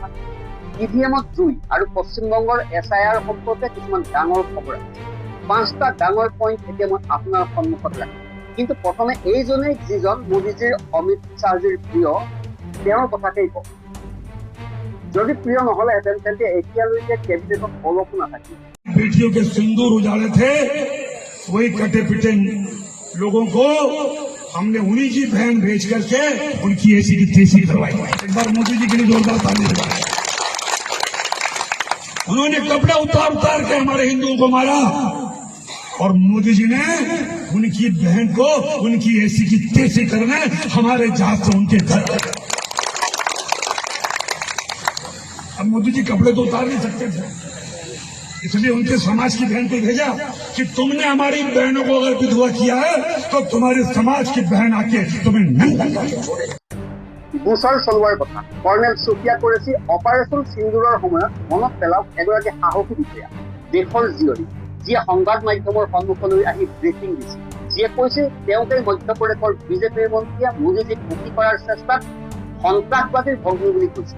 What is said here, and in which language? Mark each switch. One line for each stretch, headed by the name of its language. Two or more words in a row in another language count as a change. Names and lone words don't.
Assamese: EVMত জুই আৰু পশ্চিমবংগৰ SIR সম্পৰ্কে কিছুমান ডাঙৰ খবৰ আছে। 5টা ডাঙৰ পইণ্ট এতিয়া মই আপোনাৰ সন্মুখত ৰাখিম, কিন্তু প্ৰথমে এইজনেই যিজন মোদীজীৰ অমিত শ্বাহজীৰ প্ৰিয়, তেওঁৰ কথাকেই কওঁ। যদি প্ৰিয় নহলেহেঁতেন তেন্তে এতিয়ালৈকে কেবিনেটত অলপো নাথাকিল।
Hindi: बेटियों के सिंदूर उजाड़े थे, वही कटे पिटे लोगों को हमने उन्हीं की बहन भेज करके उनकी ऐसी की तैसी करवाई। एक बार मोदी जी के लिए जोरदार ताली बजाएं। उन्होंने कपड़ा उतार उतार के हमारे हिंदुओं को मारा और मोदी जी ने उनकी बहन को उनकी ऐसी की तैसी करने हमारे जहाज से उनके घर। अब मोदी जी कपड़े तो उतार नहीं सकते थे, इसलिए उनके समाज की बहन को भेजा कि तुमने हमारी बहनों को अगर विधवा किया है तो तुम्हारे समाज की बहन आके तुम्हें नंगा करके छोड़ेगी।
Assamese: গোচৰ চলোৱাৰ কথা কৰ্ণেল সুফিয়া কুৰেশ্বি অপাৰেশ্যন সিন্দুৰৰ সময়ত মনত পেলাওক এগৰাকী সাহসী বিষয়া, দেশৰ জীয়ৰী, যিয়ে সংবাদ মাধ্যমৰ সন্মুখলৈ আহি ব্ৰিফিং দিছিল, যিয়ে কৈছিল তেওঁকে মধ্যপ্ৰদেশৰ বিজেপিৰ মন্ত্ৰীয়ে মোদীজীক মুক্তি কৰাৰ চেষ্টাত সন্ত্ৰাসবাদীৰ ভগ্নী বুলি কৈছিল।